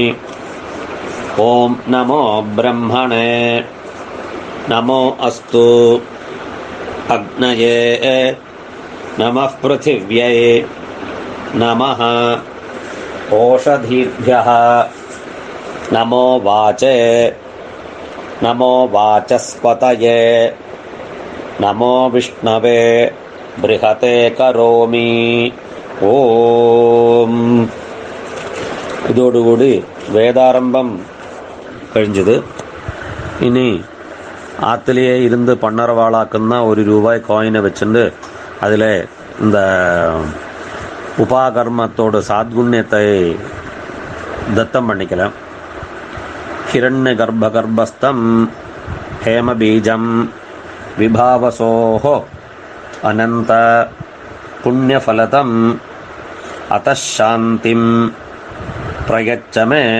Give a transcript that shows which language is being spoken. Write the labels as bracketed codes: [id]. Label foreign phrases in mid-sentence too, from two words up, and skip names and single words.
[sa] ॐ नमो ब्रह्मणे नमो अस्तु अग्नये नमः पृथिव्यै नमः ओषधीभ्यः नमो वाचे नमो वाचस्पतये नमो विष्णवे बृहते करोमि ഓം. [ml] ഇതോടുകൂടി വേദാരംഭം കഴിഞ്ഞത്. [ta] ഇനി ஆற்றுலேயே இருந்து பண்ணறவாளாக்குன்னா ₹1 காயினை வச்சுட்டு அதில் இந்த உபாகர்மத்தோட சாத்குண்யத்தை தத்தம் பண்ணிக்கலாம். [sa] हिरण्य गर्भस्थं हेमबीजं विभावसोः अनन्त पुण्यफलदम् अतश्शान्तिं प्रयच्छ मे